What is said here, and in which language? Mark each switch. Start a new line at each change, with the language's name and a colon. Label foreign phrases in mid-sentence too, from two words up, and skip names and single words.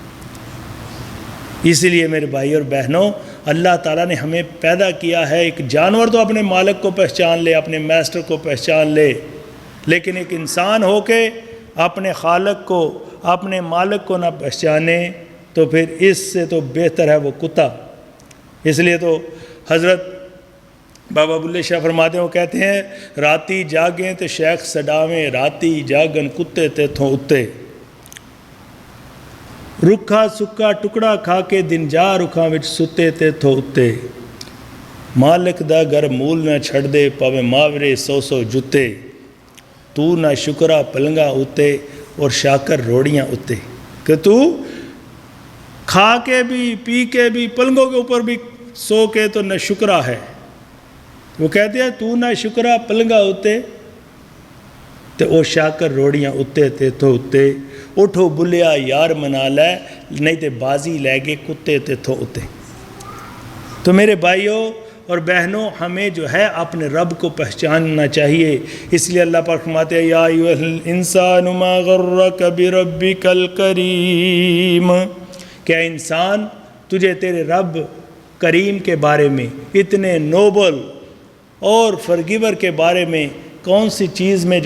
Urdu: اسی لیے میرے بھائی اور بہنوں، اللہ تعالیٰ نے ہمیں پیدا کیا ہے، ایک جانور تو اپنے مالک کو پہچان لے، اپنے میسٹر کو پہچان لے، لیکن ایک انسان ہو کے اپنے خالق کو، اپنے مالک کو نہ پہچانے تو پھر اس سے تو بہتر ہے وہ کتا۔ اس لیے تو حضرت بابا بلے شاہ فرماتے ہیں، وہ کہتے ہیں
Punjabi: راتی جاگیں تے شیخ سڈاویں، راتی جاگن کتے تے تھوں اتے، رکھا سکا ٹکڑا کھا کے دن جا رکھاں وچ ستے تے تھو اتے، مالک دا گھر مول نہ چھڑ دے پاوے ماورے 100 جتے، تو نہ شکرا پلنگا اتے اور شاکر روڑیاں اتے،
Urdu: کہ تو کھا کے بھی پی کے بھی پلنگوں کے اوپر بھی سو کے تو نہ شکرا ہے۔ وہ کہتے ہیں
Punjabi: تو نہ شکرا پلنگا اتے تے او شاکر روڑیاں اتے تے تو اتے، اٹھو بلیا یار منا لے نہیں تے بازی لے گے کتے تے تھو اتے۔
Urdu: تو میرے بھائیوں اور بہنوں، ہمیں جو ہے اپنے رب کو پہچاننا چاہیے۔ اس لیے اللہ پاک فرماتے ہیں
Arabic: یا ایھا الانسان ما غرک بربک الکریم،
Urdu: کہ اے انسان تجھے تیرے رب کریم کے بارے میں، اتنے نوبل اور فرگیور کے بارے میں کون سی چیز میں